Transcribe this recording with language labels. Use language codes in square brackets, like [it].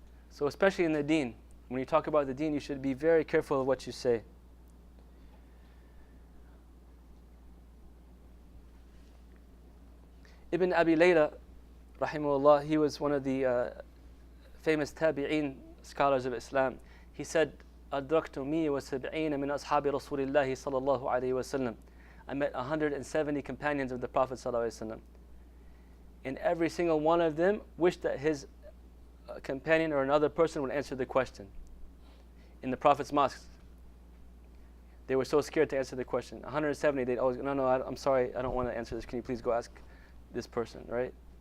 [en] So especially in the deen, when you talk about the deen, you should be very careful of what you say. Ibn Abi Layla, rahimahullah, he was one of the famous tabi'een scholars of Islam. He said, [ar] أدركت 170 من أصحاب رسول الله صلى الله عليه وسلم. [en] I met 170 companions of the Prophet [ar] صلى الله عليه وسلم. [en] And every single one of them wished that his companion or another person would answer the question. In the Prophet's mosques, they were so scared to answer the question. 170, they'd always, no, I'm sorry, I don't want to answer this. Can you please go ask this person, right?